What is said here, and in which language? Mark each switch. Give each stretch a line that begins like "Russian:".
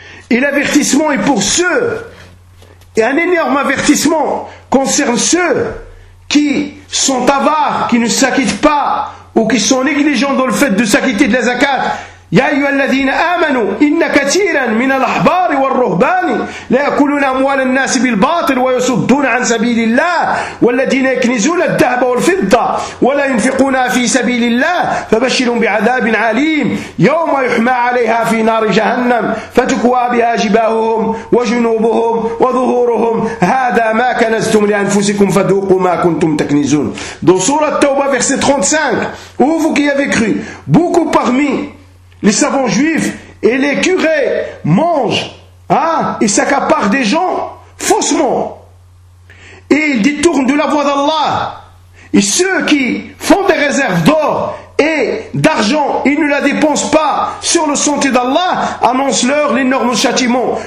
French: Et l'avertissement est pour ceux, et un énorme avertissement concerne ceux qui sont avares, qui ne s'acquittent pas, ou qui sont négligents dans le fait de s'acquitter de la zakat.
Arabic: يا أيها الذين آمنوا إن كثيرا من الأحبار والرهبان لا يأكلون أموال الناس بالباطل ويصدون عن سبيل الله والذين يكنزون الذهب والفضة ولا ينفقونها في سبيل الله فبشرهم بعذاب عليم يوم يحمى عليها في نار جهنم فتكوى بها جباههم وجنوبهم وظهورهم هذا ما كنزتم لأنفسكم فذوقوا ما كنتم تكنزون.
French: Dans Sourate Tawba, verset 35, où vous qui avez cru, beaucoup parmi les savants juifs et les curés mangent et s'accaparent des gens faussement. Et ils détournent de la voie d'Allah. Et ceux qui font des réserves d'or et d'argent, ils ne la dépensent pas sur le sentier d'Allah, annonce-leur l'énorme châtiment.